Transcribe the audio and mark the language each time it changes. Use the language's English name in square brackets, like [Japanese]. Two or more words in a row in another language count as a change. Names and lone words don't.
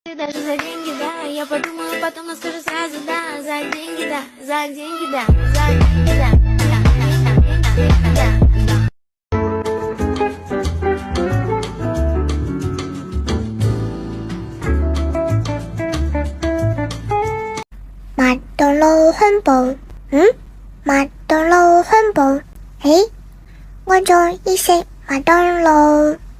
[Russian] даже за деньги, да. Я подумаю, потом скажу сразу, да. За деньги, да, за деньги, да, за деньги, да, да. [Cantonese] 麥當勞香堡，麥當勞香堡，咦，我中意食麥當勞。